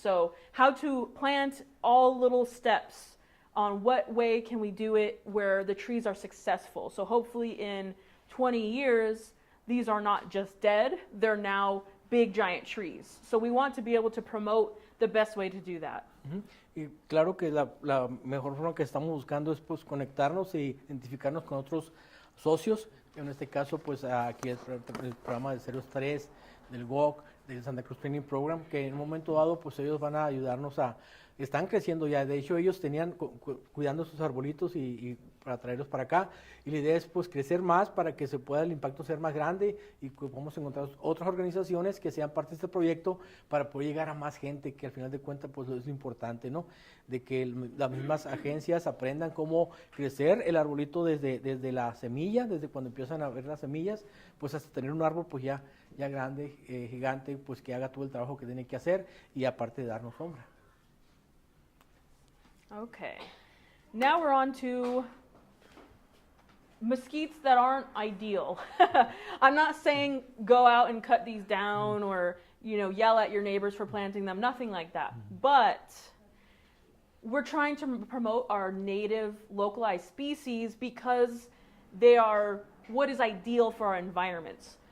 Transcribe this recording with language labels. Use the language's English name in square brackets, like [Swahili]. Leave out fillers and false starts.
[English] So how to plant all little steps on what way can we do it where the trees are successful. So hopefully in 20 years, these are not just dead, they're now big giant trees. So we want to be able to promote the best way to do that. [Spanish] Y claro que la mejor forma que estamos buscando es pues conectarnos e identificarnos con otros socios. En este caso, pues aquí el programa de 03, del GOC, del Santa Cruz Training Program, que en un momento dado, pues ellos van a ayudarnos están creciendo ya. De hecho, ellos tenían cuidando sus arbolitos y para traerlos para acá. Y la idea es pues crecer más para que se pueda el impacto ser más grande y que podamos encontrar otras organizaciones que sean parte de este proyecto para poder llegar a más gente, que al final de cuentas pues es lo importante, ¿no? De que las mismas agencias aprendan cómo crecer el arbolito desde la semilla, desde cuando empiezan a ver las semillas, pues hasta tener un árbol pues ya grande, gigante, pues que haga todo el trabajo que tiene que hacer y aparte de darnos sombra. [English] Okay, now we're on to mesquites that aren't ideal. I'm not saying go out and cut these down or, yell at your neighbors for planting them, nothing like that. But we're trying to promote our native localized species because they are what is ideal for our environments.